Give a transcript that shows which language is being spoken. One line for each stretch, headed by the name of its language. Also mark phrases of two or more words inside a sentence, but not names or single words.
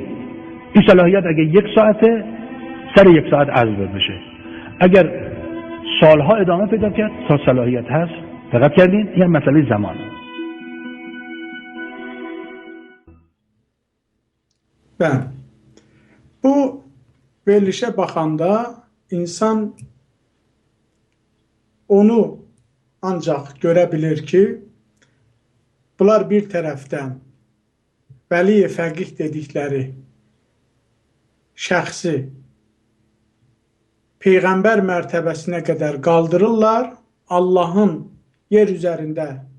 Persian: این صلاحیت اگه 1 ساعته سر 1 ساعت عزل بشه. اگر سالها ادامه پیدا کرد تا صلاحیت هست، دقت کردین؟ این مسئله زمان.
Azerbaijani: Ben bu verilişe baxanda insan onu ancaq görə bilir ki, bunlar bir tərəfdən vəli fəqih dedikləri şəxsi Peyğəmbər mərtəbəsinə qədər qaldırırlar, Allahın yer üzərində